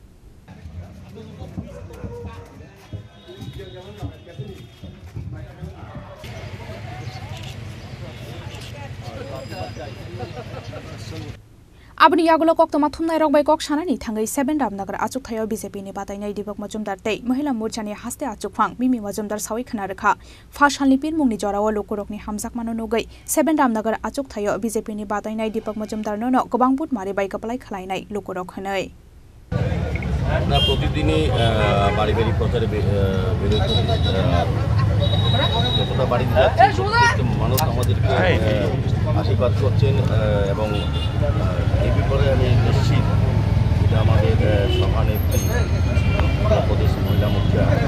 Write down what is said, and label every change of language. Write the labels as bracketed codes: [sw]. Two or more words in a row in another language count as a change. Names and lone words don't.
[trp] Abni yagulo kok toma thumnai rok bai kok sanani thangai 7 Ramnagar Achuktayo BJP ni Batainai Deepak Majumdar tei Mohila Morchani Haste Achukhang Mimi Majumdar sawi khana rakha Fashalni Pirmungni Jorawo Lokurokni Hamjak mano nogai 7 Ramnagar Achuktayo BJP ni Batainai Deepak Majumdar no gobang bud mari bai kaplai khlainai lokurok khanai [bn] না প্রতিদিনই বাড়ি বাড়ি প্রচারে বেরোচ্ছি যতটা বাড়িতে যাচ্ছি মানুষ আমাদেরকে আশীর্বাদ করছেন এবং এই ব্যাপারে আমি নিশ্চিত এটা আমাদের সভানেত্রী প্রদেশ মহিলা মোর্চা